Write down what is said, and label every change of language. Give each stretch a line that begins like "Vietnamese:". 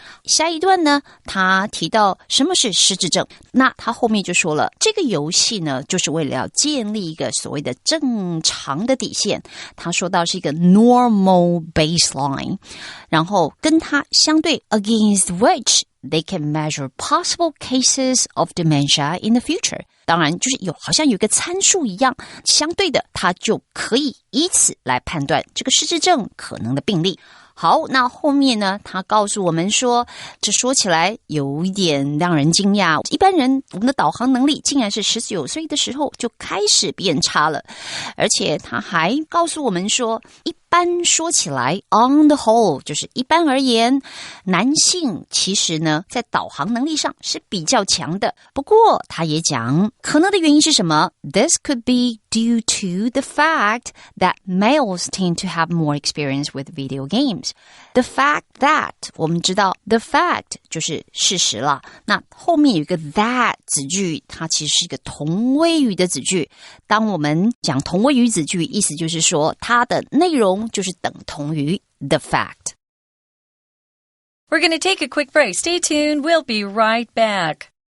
Chinese: 下一段呢，他提到什么是失智症，那他后面就说了，这个游戏呢，就是为了要建立一个所谓的正常的底线。他说到是一个
English: normal baseline，
Chinese: 然后跟它相对
English: against which they can measure possible cases of dementia in the future.
Chinese: 当然就是好像有一个参数一样，相对的它就可以以此来判断这个失智症可能的病例。好，那后面呢，他告诉我们说，这说起来有一点让人惊讶，一般人我们的导航能力竟然是19岁的时候就开始变差了，而且他还告诉我们说，一般说起来
English: on the whole
Chinese: 就是一般而言，男性其实呢在导航能力上是比较强的，不过他也讲可能的原因是什么？
English: This could be due to the fact that males tend to have more experience with video games. The fact that
Chinese: 我们知道 the fact 就是事实了，那后面有一个 that 子句，它其实是一个同位语的子句。当我们讲同位语子句，意思就是说它的内容就是等同于 the fact.
English: We're going to take a quick break. Stay tuned. We'll be right back.